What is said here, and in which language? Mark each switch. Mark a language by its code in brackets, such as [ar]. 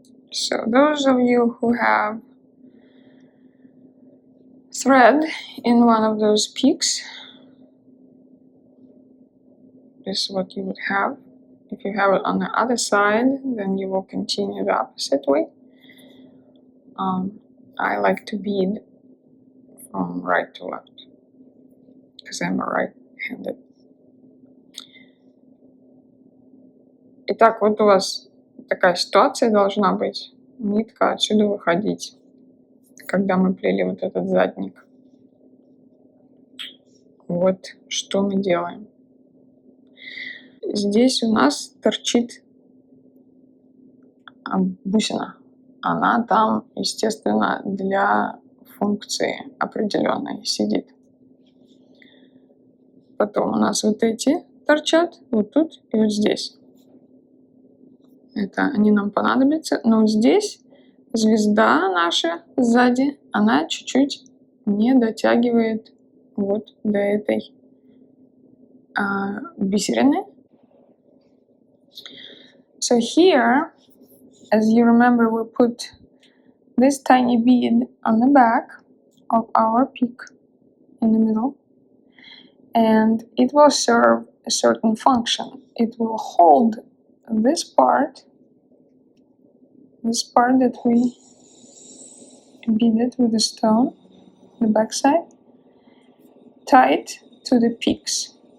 [en] So those of you who have thread in one of those peaks, this is what you would have. If you have it on the other side, then you will continue the opposite way. I like to bead from right to left because I'm a right-handed. [ru] Итак, вот у вас такая ситуация должна быть. Нитка отсюда выходить, когда мы плели вот этот задник. Вот что мы делаем. Здесь у нас торчит бусина. Она там, естественно, для функции определенной сидит. Потом у нас вот эти торчат вот тут и вот здесь. Это они нам понадобятся. Но вот здесь звезда наша сзади, она чуть-чуть не дотягивает вот до этой бисерины. [en] So here, as you remember, we put this tiny bead on the back of our peak in the middle, and it will serve a certain function. It will hold this part that we beaded with the stone, the backside, tight to the peaks.